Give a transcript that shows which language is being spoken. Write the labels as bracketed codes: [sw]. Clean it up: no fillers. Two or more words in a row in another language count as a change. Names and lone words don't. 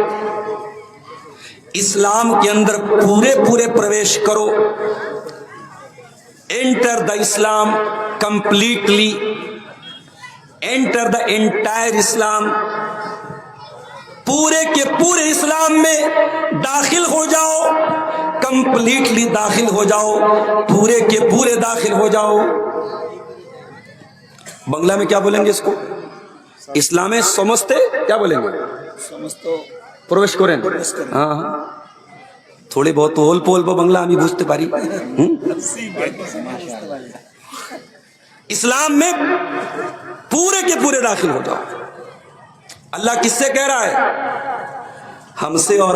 [ur] اسلام کے اندر پورے پرویش کرو، [en] enter the Islam completely, enter the entire Islam, [ur] پورے کے پورے اسلام میں داخل ہو جاؤ، کمپلیٹلی داخل ہو جاؤ، پورے کے پورے داخل ہو جاؤ۔ بنگلہ میں کیا بولیں گے اس کو؟ اسلام سمجھتے کیا بولیں گے؟ پرویش کریں، ہاں ہاں، تھوڑی بہت [bn] অল্প অল্প বাংলা আমি বুঝতে পারি। [ur] اسلام میں پورے کے پورے داخل ہو جاؤ۔ اللہ کس سے کہہ رہا ہے؟ ہم سے اور